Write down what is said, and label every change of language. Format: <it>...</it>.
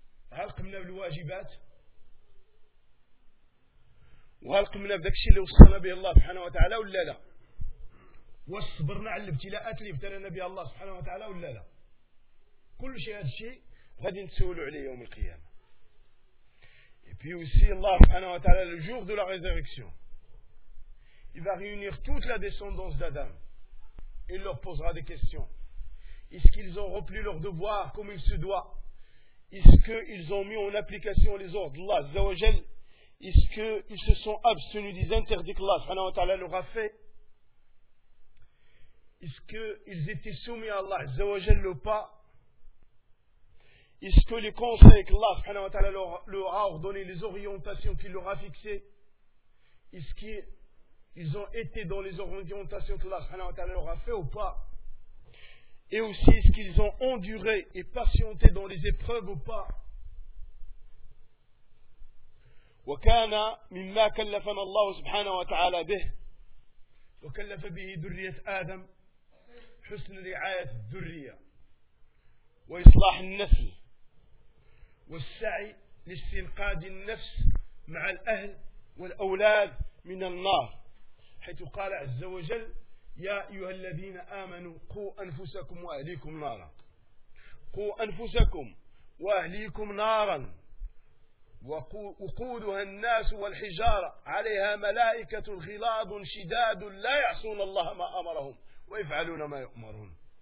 <ar>هل قمنا بالواجبات؟ وهل قمنا بداكشي اللي وصلنا به الله سبحانه وتعالى ولا لا؟ وصبرنا على الابتلاءات اللي ابتلانا بها الله سبحانه وتعالى ولا لا؟ كل شيء هذا الشيء غادي نتسولوا عليه يوم القيامة. وفي الله سبحانه وتعالى</ar> <fr>le jour de la résurrection il va réunir toute la descendance d'Adam et leur posera des questions. Est-ce qu'ils ont rempli leur devoir comme il se doit? Est-ce qu'ils ont mis en application les ordres d'Allah عز وجل? Est-ce qu'ils se sont abstenus des interdits que Allah سبحانه وتعالى leur a fait? est-ce qu'ils étaient soumis à Allah Azzawajal ou pas? Est-ce que les conseils qu'Allah subhanahu wa ta'ala leur a ordonné, les orientations qu'il leur a fixées, est-ce qu'ils ont été dans les orientations qu'Allah subhanahu wa ta'ala leur a fait ou pas? Et aussi, est-ce qu'ils ont enduré et patienté dans les épreuves ou pas?</fr> <ar>وكان مما كلفنا الله سبحانه وتعالى به وكلف به ذرية آدم حسن رعاية الذرية وإصلاح النسل والسعي لاستنقاذ النفس مع الأهل والأولاد من النار حيث قال عز وجل يا أيها الذين آمنوا قوا أنفسكم وأهليكم نارا قوا أنفسكم وأهليكم نارا وقودها الناس والحجارة عليها ملائكة غلاظ شداد لا يعصون الله ما أمرهم ويفعلون ما يؤمرون</ar>